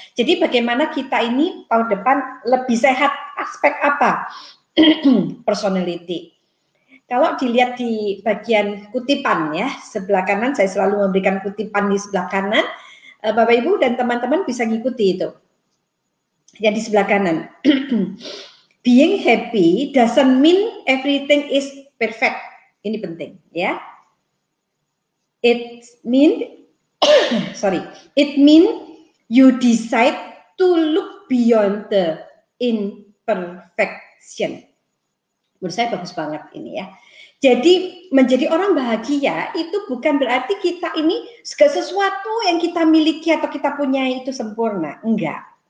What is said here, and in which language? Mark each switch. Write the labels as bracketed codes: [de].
[id] Jadi bagaimana kita ini tahun depan lebih sehat, aspek apa? Personality. Kalau dilihat di bagian kutipan ya, sebelah kanan saya selalu memberikan kutipan di sebelah kanan. Bapak Ibu dan teman-teman bisa ngikuti itu. Yang di sebelah kanan. [en] Being happy doesn't mean everything is perfect. [id] Ini penting ya. [en] It mean it mean you decide to look beyond the imperfection. [id] Menurut saya bagus banget ini ya. Jadi menjadi orang bahagia itu bukan berarti kita ini segala sesuatu yang kita miliki atau kita punya itu sempurna, enggak.